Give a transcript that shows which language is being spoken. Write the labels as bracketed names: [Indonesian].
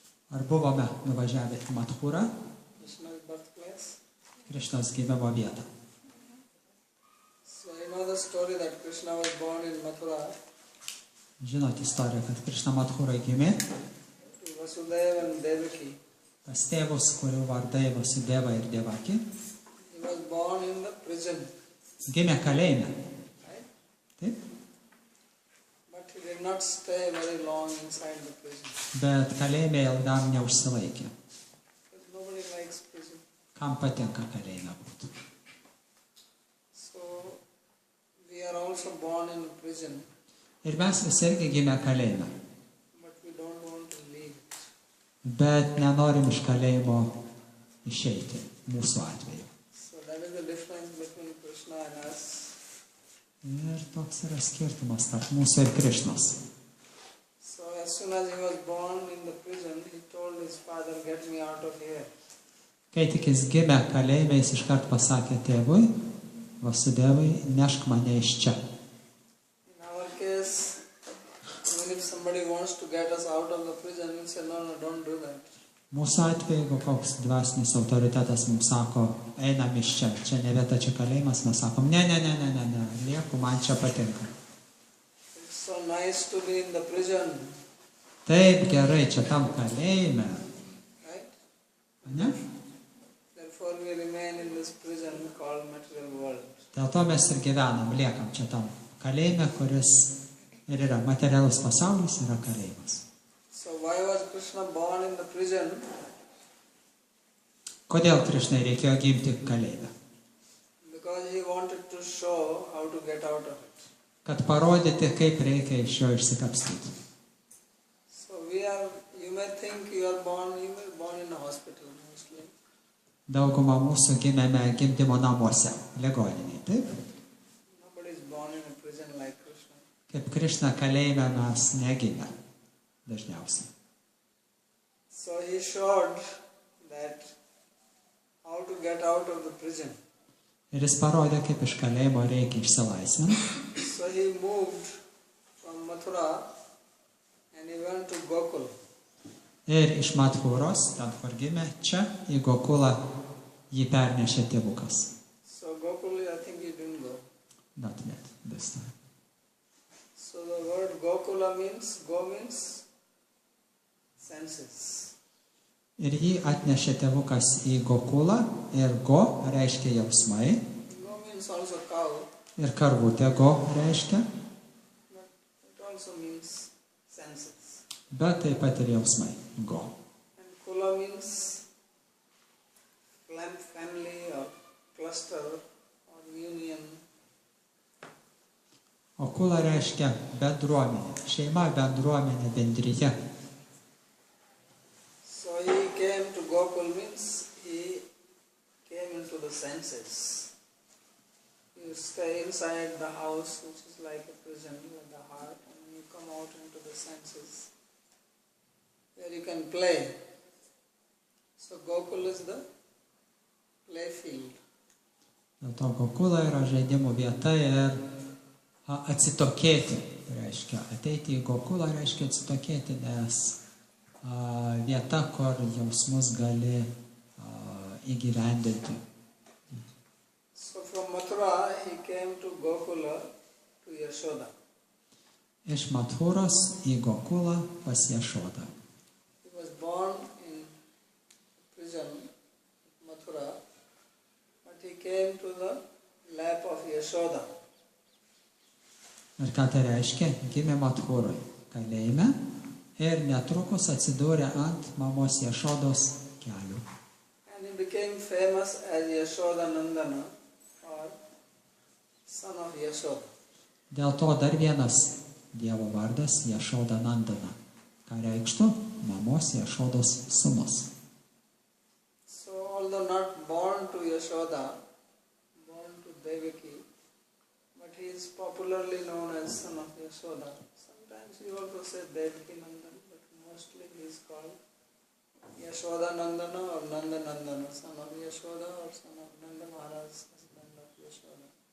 [Lithuanian] Ar buvome nuvažiavę į Mathurą, [English] Krishna's birthplace? [Lithuanian] Krišnos gimimo vietą? [English] So you know the story that Krishna was born in Mathura [Lithuanian] Žinote istoriją, kad Krišna Mathuroj gimė [English] to Vasudeva and Devaki. [Lithuanian] pas tėvus, kurių vardai Vasudeva ir Devaki. [English] He was born in the prison, [Lithuanian] Gimė kalėjime. [English] right? [Lithuanian] Taip? [English] But he did not stay very long inside the prison. [Lithuanian] Bet kalėjime ilgam neužsilaikė. [English] Because nobody likes prison. [Lithuanian] Kam patinka kalėjime būti? [English] So we are also born in a prison, [Lithuanian] Ir mes visi irgi gimė kalėjime. [English] but we don't want to leave. [Lithuanian] Bet nenorim iš kalėjimo išeiti, mūsų atveju. [English] So that is the difference between Krishna and us. [Lithuanian] Ir toks yra skirtumas tarp mūsų ir Krišnos. [English] So as soon as he was born in the prison, he told his father, "Get me out of here." [Lithuanian] Kai tik jis gimė kalėjime, jis iškart pasakė tėvui, Vasudevai, nešk mane iš čia. [English] In our case, even if somebody wants to get us out of the prison, we say, "No, don't do that." [Lithuanian] Mūsų atveju, jeigu koks dvasinis autoritetas mums sako, einam iš čia, čia ne vieta, čia kalėjimas, mes sakom, ne, lieku, man čia patinka. [English] It's so nice to be in the prison, [Lithuanian] Taip gerai, čia tam kalėjime, [English] right? [Lithuanian] ne? [English] Therefore, we remain in this prison called material world. [Lithuanian] Dėl to mes ir gyvenam, liekam čia tam kalėjime, kuris ir yra materialus pasaulis, yra kalėjimas. [English] So why was Krishna born in the prison? [Lithuanian] Kodėl Krišnai reikėjo gimti kalėjime? [English] Because he wanted to show how to get out of it. [Lithuanian] Kad parodyti, kaip reikia iš jo išsikapstyti. [English] So you may think you were born in a hospital mostly. [Lithuanian] Dauguma mūsų gimėme gimdymo namuose, ligoninėje, taip? [English] Nobody is born in a prison like Krishna. [Lithuanian] Kaip Krišna kalėjime mes negimė dažniausiai. [English] So he showed that how to get out of the prison. [Lithuanian] Ir jis parodė, kaip iš kalėjimo reikia išsilaisvinti. [English] So he moved from Mathura and he went to Gokul. [Lithuanian] Ir iš Mathūros, ten kur gimė, čia į Gokulą jį pernešė tėvukas. [English] So Gokul, I think he didn't go. Not yet, this time. So the word Gokula means senses. [Lithuanian] Ir jį atnešė tėvukas į Gokulą ir Go reiškia jausmai. [English] Go means also cow, [Lithuanian] Ir karvutė Go reiškia, [English] but it also means senses. [Lithuanian] bet taip pat ir jausmai Go. [English] And Kula means family or cluster or union. [Lithuanian] O Kula reiškia bendruomenė, šeima, bendruomenė, bendryje. [English] So he came to Gokul means he came into the senses. You stay inside the house, which is like a prison with the heart, and you come out into the senses, where you can play. So Gokul is the play field. [Lithuanian] Dėl to Gokula yra žaidimų vieta ir atsitokėti. Reiškia, ateiti į Gokulą reiškia atsitokėti, nes vieta, kur jausmus gali įgyvendinti. [English] So from Mathura he came to Gokula to Yashoda. [Lithuanian] Iš Mathūros į Gokulą pas Jašodą. [English] He was born in prison, Mathura, but he came to the lap of Yashoda. [Lithuanian] Ir ką tai reiškia? Gimė Mathūroj kalėjime ir netrukus atsidūrė ant mamos Jašodos kelių. [English] And he became famous as Yashoda Nandana, or son of Yashoda. [Lithuanian] Dėl to dar vienas Dievo vardas Jašoda Nandana, ką reikštų mamos Jašodos sūnus. [English] So although not born to Yashoda, born to Devaki, but he is popularly known as son of Yashoda. Sometimes you also say Devaki Nandan, but mostly he is called Yashoda Nandana or Nanda Nandana, son of Yashoda or son of Nanda Maharaj, husband of Yashoda.